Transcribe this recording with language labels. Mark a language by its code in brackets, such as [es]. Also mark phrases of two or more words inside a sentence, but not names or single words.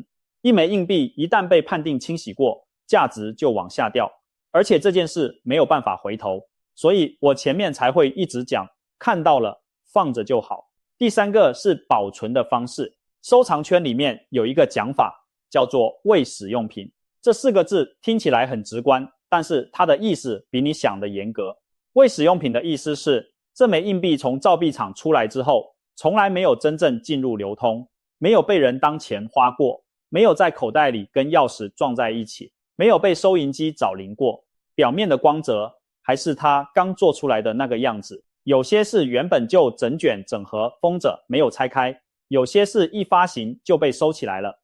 [zh] 一枚硬幣一旦被判定清洗過，價值就往下掉，而且這件事沒有辦法回頭，所以我前面才會一直講，看到了放着就好。第三個是保存的方式，收藏圈裡面有一個講法叫做未使用品，這4個字聽起來很直觀，但是它的意思比你想的嚴格。未使用品的意思是，這枚硬幣從造幣廠出來之後，從來沒有真正進入流通，沒有被人當錢花過，沒有在口袋裡跟鑰匙撞在一起，沒有被收銀機找零過，表面的光澤還是它剛做出來的那個樣子。有些是原本就整卷整盒封着沒有拆開，有些是一發行就被收起來了。